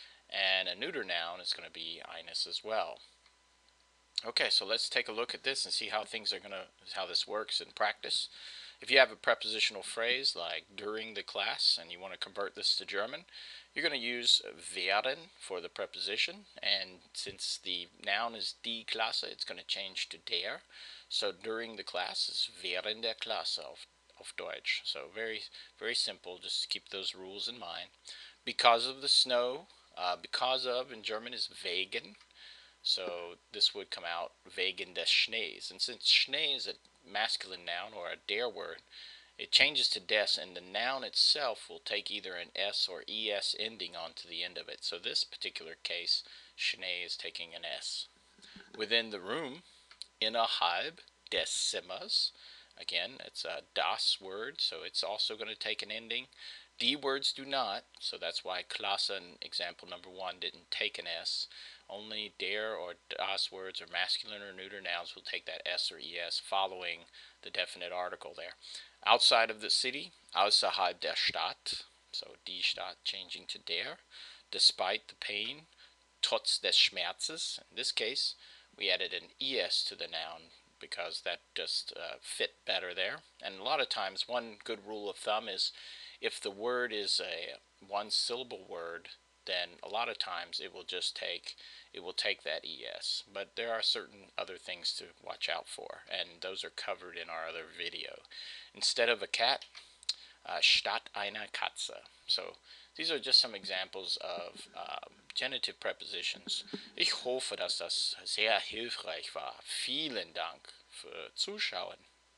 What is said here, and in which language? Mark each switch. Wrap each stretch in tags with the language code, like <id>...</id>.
<en>And a neuter noun is going to be eines as well. Okay, so let's take a look at this and see how how this works in practice. If you have a prepositional phrase like during the class and you want to convert this to German, you're going to use werden for the preposition, and since the noun is die Klasse, it's going to change to der. So during the class is</en> <de>während der Klasse auf Deutsch.</de> <en>So very simple, just keep those rules in mind. Because of the snow, because of in German is wegen. So this would come out</en> <de>wegen des Schnees.</de> <en>And since Schnee is a masculine noun or a der word, it changes to des, and the noun itself will take either an s or es ending onto the end of it. So this particular case, Schnee is taking an s. Within the room,</en> <de>innerhalb des Zimmers.</de> <en>Again, it's a das word, so it's also going to take an ending. Die words do not, so that's why Klasse in example number 1 didn't take an s. Only der or das words or masculine or neuter nouns will take that s or es following the definite article there. Outside of the city,</en> <de>außerhalb der Stadt,</de> <en>so die Stadt changing to der. Despite the pain,</en> <de>trotz des Schmerzes.</de> <en>In this case, we added an es to the noun because that just fit better there. And a lot of times, one good rule of thumb is if the word is a one-syllable word, then a lot of times it will take that es. But there are certain other things to watch out for, and those are covered in our other video. Instead of a cat,</en> <de>statt einer Katze.</de> <en>So these are just some examples of genitive prepositions.</en> <de>Ich hoffe, dass das sehr hilfreich war. Vielen Dank für Zuschauen.</de>